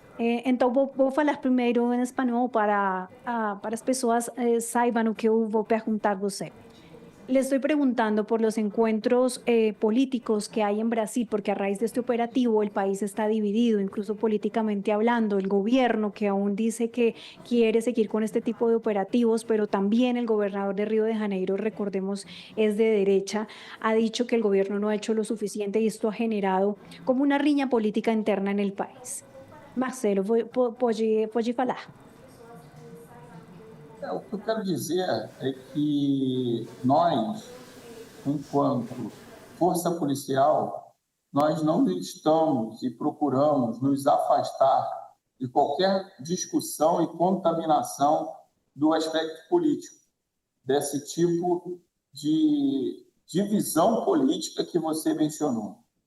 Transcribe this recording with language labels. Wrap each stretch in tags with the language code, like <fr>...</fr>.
<pt>Então, vou falar primeiro em espanhol para as pessoas saibam o que eu vou perguntar a você.</pt> <es>Le estoy preguntando por los encuentros políticos que hay en Brasil, porque a raíz de este operativo el país está dividido, incluso políticamente hablando. El gobierno que aún dice que quiere seguir con este tipo de operativos, pero también el gobernador de Río de Janeiro, recordemos, es de derecha, ha dicho que el gobierno no ha hecho lo suficiente y esto ha generado como una riña política interna en el país.</es> <pt>Marcelo, pode falar. O que eu quero dizer é que nós, enquanto força policial, nós não estamos e procuramos nos afastar de qualquer discussão e contaminação do aspecto político, desse tipo de divisão política que você mencionou.</pt>